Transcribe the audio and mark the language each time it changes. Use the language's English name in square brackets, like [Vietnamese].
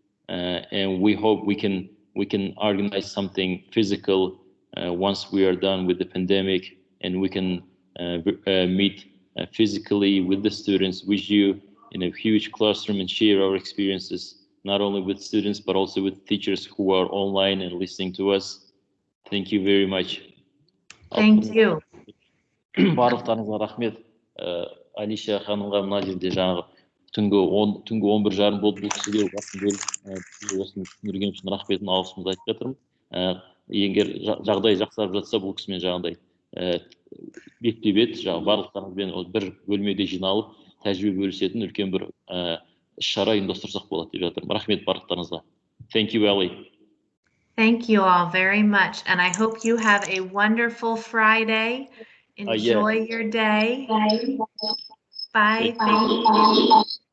[English] And we hope we can organize something physical once we are done with the pandemic, and we can meet physically with the students, with you in a huge classroom, and share our experiences, not only with students, but also with teachers who are online and listening to us. Thank you very much. Thank you. [Kazakh] Барлықтарыңызға рахмет. Алиша ханымға мына жерде жаңағы түнгі 11:30 болды, бұл кісіге осыны түсіндірген үшін рахметін алғысымды айтып жатырмын. Егер жағдай жақсарып жатса, бұл кісімен жаңағыдай бетпе-бет барлықтарыңызбен бір бөлмеде жиналып тәжірибе бөлісетін үлкен бір іс-шара ұйымдастырсақ болады деп жатырмын. Рахмет барлықтарыңызға. [English] Thank you, Ali. Thank you all very much, and I hope you have a wonderful Friday. Enjoy your day. Bye. Thank you.